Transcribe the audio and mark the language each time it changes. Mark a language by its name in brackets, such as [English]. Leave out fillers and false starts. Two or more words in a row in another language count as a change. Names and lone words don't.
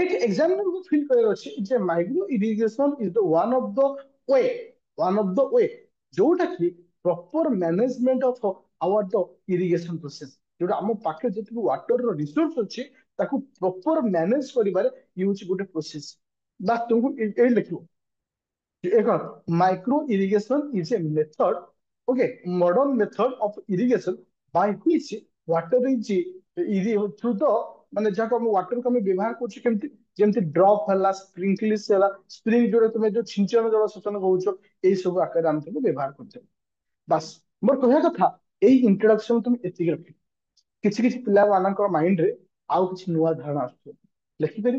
[Odia] ଏଇଠି ଏକ୍ସାମିନରକୁ ଫିଲ୍ କରିବାର ଅଛି ଯେ [English] micro irrigation is the way, one of the way [Odia] ଯୋଉଟା କି [English] proper management of our the irrigation process. [Odia] ଯୋଉଟା ଆମ ପାଖରେ ଯେତିକି [English] water resource [Odia] ଅଛି, ତାକୁ [English] proper manage [Odia] କରିବାରେ ଇଏ ହଉଛି ଗୋଟେ ପ୍ରୋସେସ। ବାସ୍ ତୁମକୁ ଏଇ ଲେଖିବ, [English] micro irrigation is a method, okay, modern method of irrigation by which water is through the [Odia] ମାନେ ଯାହାକୁ ଆମେ ୱାଟର କୁ ଆମେ ବ୍ୟବହାର କରୁଛୁ କେମିତି, ଯେମିତି ଡ୍ରପ ହେଲା, ସ୍ପ୍ରିଙ୍କଲିସ ହେଲା, ସ୍ପ୍ରିଙ୍ଗ ଯୋଉଟା ତମେ ଯୋଉ ଛିଞ୍ଚନ ଜଳସେଚନ କହୁଛ, ଏଇ ସବୁ ଆକାରରେ ଆମେ ତାକୁ ବ୍ୟବହାର କରୁଛେ। ବାସ୍, ମୋର କହିବା କଥା ଏଇ ଇଣ୍ଟ୍ରୋଡକ୍ସନ তুমি ଏତିକି ରଖିବ। କିଛି କିଛି ପିଲାମାନଙ୍କ ମାଇଣ୍ଡରେ ଆଉ କିଛି ନୂଆ ଧାରଣା ଆସୁଥିବ, ଲେଖିପାରିବୁ।